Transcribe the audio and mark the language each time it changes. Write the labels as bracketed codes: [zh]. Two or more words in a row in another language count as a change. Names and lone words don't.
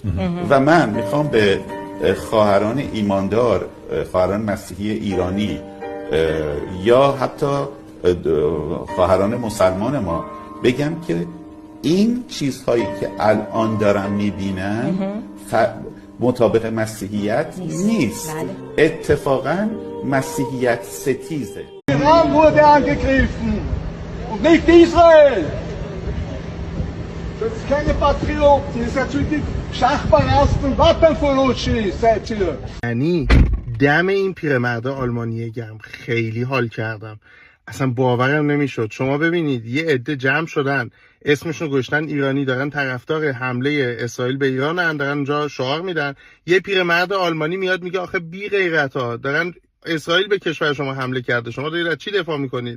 [fa] و من میخوام به خواهران ایماندار، خواهران مسیحی ایرانی یا حتی خواهران مسلمان ما بگم که این چیزهایی که الان دارم میبینم مطابق مسیحیت نیست. اتفاقا مسیحیت ستیزه. [de] Iran wurde angegriffen und nicht Israel. Das sind keine Patrioten, ihr seid die Schachparasten und Waffenfuruschi seid ihr. [fa] یعنی دم این پیرمرد آلمانی گرم خیلی حال کردم، اصلا باورم نمیشد. شما ببینید یه عده جمع شدن اسمشون گذاشتن ایرانی، دارن طرفدار حمله اسرائیل به ایران، دارن اونجا شعار میدن. یه پیرمرد آلمانی میاد میگه آخه بی غیرتا دارن اسرائیل به کشور شما حمله کرده، شما دارید از چی دفاع میکنید؟